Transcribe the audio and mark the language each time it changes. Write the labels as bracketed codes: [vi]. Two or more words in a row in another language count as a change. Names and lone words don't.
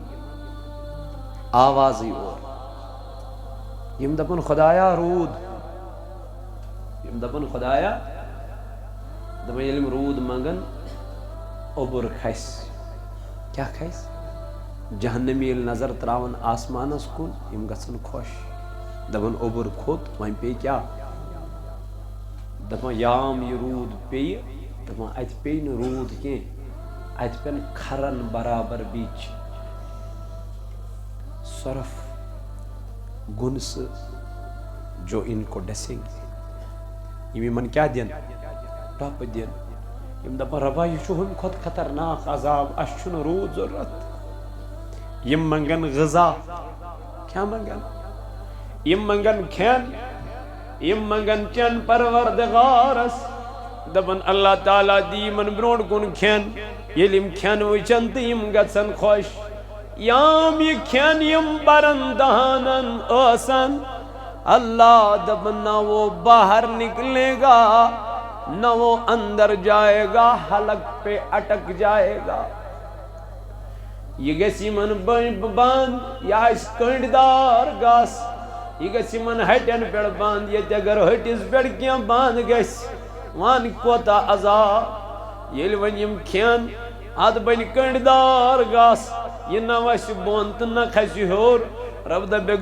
[ks] آوازٕے اور یِم دپن خدایا روٗد یِم دپن خدایا دپان ییٚلہِ یِم روٗد منگن اوٚبُر کھسہِ کیٛاہ کھسہِ جہنمی ییٚلہِ نظر تراون آسمانس کُن یِم گژھن خۄش دپان اوٚبُر کھوٚت وۄنۍ پیٚیہِ کیٛاہ دپان یام یہِ روٗد پیٚیہِ دپان اتہِ پیٚیہِ نہٕ روٗد کینٛہہ اتہِ پٮ۪ن کھرن برابر بیٚیہِ سۄرف گُنسہٕ [ur] جو ان کو ڈسیں گے [ks] یِم یِمن کیٛاہ دِن ٹۄپہٕ دِن یِم دپان رۄبا یہِ چھُ ہُمہِ کھۄتہٕ خطرناک عذاب اَسہِ چھُنہٕ روٗد ضروٗرت یِم منگن غذا کیٛاہ منگن یِم منگن کھٮ۪ن یِم منگن چٮ۪ن پروردگارس دپان اللہ تعالیٰ دی یِمن برونٛٹھ کُن کھٮ۪ن ییٚلہِ یِم کھٮ۪ن وٕچھن تہٕ یِم گژھن خۄش یام یہ کھین یم برن دہانن آسن اللہ دپن [ur] نہ وہ باہر نکلے گا نہ وہ اندر جائے گا حلق پہ اٹک جائے گا [ks] یہ گژھِ یمن بند یہ آسہِ کنڈ دار گس یہ گژھِ یمن ہٹین پٮ۪ٹھ بند ییٚتہِ اگر ہٹِس پٮ۪ٹھ کینٛہہ بند گژھِ وَن کوتاہ عذاب ییٚلہِ وۄنۍ یِم کھٮ۪ن اتھ بنہِ کنڈ دار گس یہ نہ وسہِ بۄن تہٕ نہ کھسہِ ہیوٚر رب دپیکھ